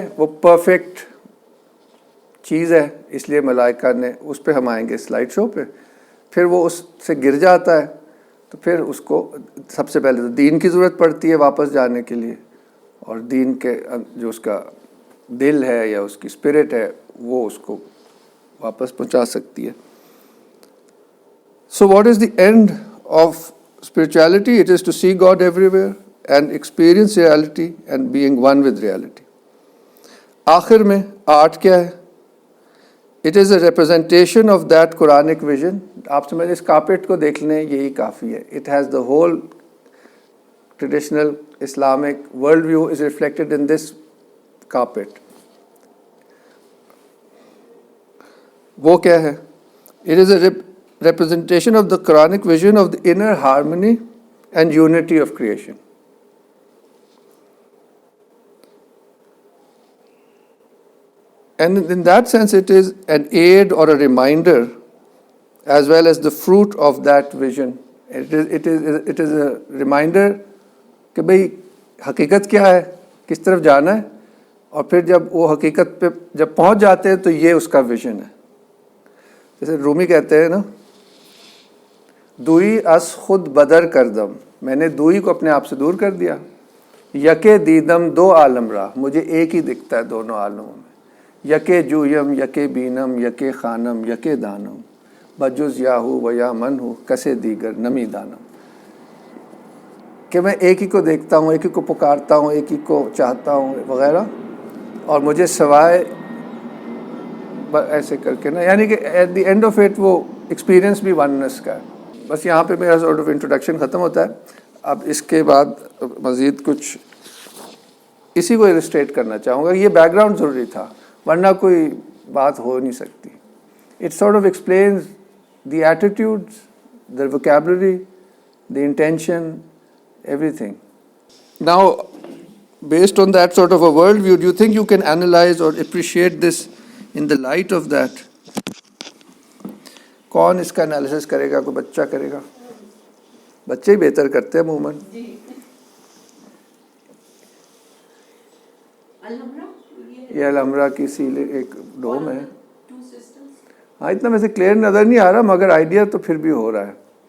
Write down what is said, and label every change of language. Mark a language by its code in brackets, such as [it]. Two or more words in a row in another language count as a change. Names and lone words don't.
[ur] وہ پرفیکٹ چیز ہے، اس لیے ملائکہ نے، اس پہ ہم آئیں گے [en] slide show [ur] پہ. پھر وہ اس سے گر جاتا ہے تو پھر اس کو سب سے پہلے تو دین کی ضرورت پڑتی ہے واپس جانے کے لیے، اور دین کے جو اس کا دل ہے یا اس کی اسپرٹ ہے وہ اس کو واپس پہنچا سکتی ہے. [en] so what is the end of spirituality, it is to see God everywhere and experience reality and being one with reality. [ur] آخر میں آرٹ کیا ہے؟ [en] It is a representation of that Quranic vision. [ur] آپ سمجھیں اس کارپیٹ کو دیکھ لیں, یہی کافی ہے. [en] It has the whole traditional Islamic worldview is reflected in this carpet. [ur] وہ کیا ہے؟ [en] It is a representation of the Quranic vision of the inner harmony and unity of creation. And in that sense, it is an aid or a reminder as well as the fruit of that vision. It is a reminder [ur] کہ بھئی حقیقت کیا ہے, کس طرف جانا ہے, اور پھر جب وہ حقیقت پہ جب پہنچ جاتے ہیں تو یہ اس کا ویژن ہے. جیسے رومی کہتے ہیں نا, [fa] دوئی از خود بدر کردم, [ur] میں نے دوئی کو اپنے آپ سے دور کر دیا. [fa] یکے دیدم دو عالم را, [ur] مجھے ایک ہی دکھتا ہے دونوں عالموں میں. [fa] یکے جویم یکے بینم یکے خانم یکے دانم, بجز یاہو و یا من ہو کسے دیگر نمی دانم. [ur] کہ میں ایک ہی کو دیکھتا ہوں, ایک ہی کو پکارتا ہوں, ایک ہی کو چاہتا ہوں وغیرہ, اور مجھے سوائے ایسے کر کے نا, یعنی کہ [en] at the end of it [ur] وہ ایکسپیرئنس بھی وننس کا ہے. بس یہاں پہ میرا [en] sort of introduction [ur] ختم ہوتا ہے. اب اس کے بعد مزید کچھ اسی کو السٹریٹ کرنا چاہوں گا. یہ بیک گراؤنڈ ضروری تھا, ورنہ کوئی بات ہو نہیں سکتی. [en] it sort of explains the attitudes, the vocabulary, the intention, everything. Now, based on that sort of a worldview, do you think you can analyze or appreciate this in the light of that? [ur] کون اس کا انالیسس کرے گا؟ کوئی بچہ کرے گا؟ بچے ہی بہتر کرتے ہیں عموماً. یہ الحمرا کی سیل ایک ڈوم ہے. ہاں, اتنا ویسے کلیئر نظر نہیں آ رہا, مگر آئیڈیا تو پھر بھی ہو رہا ہے.